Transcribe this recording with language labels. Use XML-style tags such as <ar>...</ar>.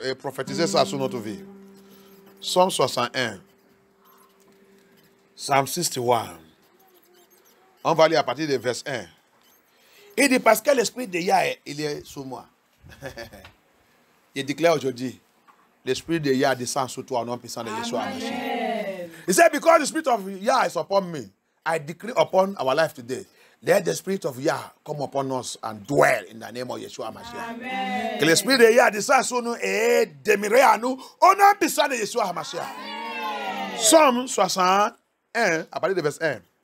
<fr>Et prophétiser ça sur notre vie. Psaume 61. Psalm 61. On va lire à partir du verset 1. Il dit parce que l'esprit de Yah, il est sur moi. Il déclare aujourd'hui, l'esprit de Yah descend sur toi au nom puissant de Yeshua.</fr> <en>He said, because the spirit of Yah is upon me, I decree upon our life today, let the spirit of Yah come upon us and dwell in the name of Yeshua Mashiach.</en> <fr>Que l'esprit de Yah descend sur nous et demeurer à nous au nom puissant de Yeshua Mashiach. Psalm 61, à partir du verset 1.</fr>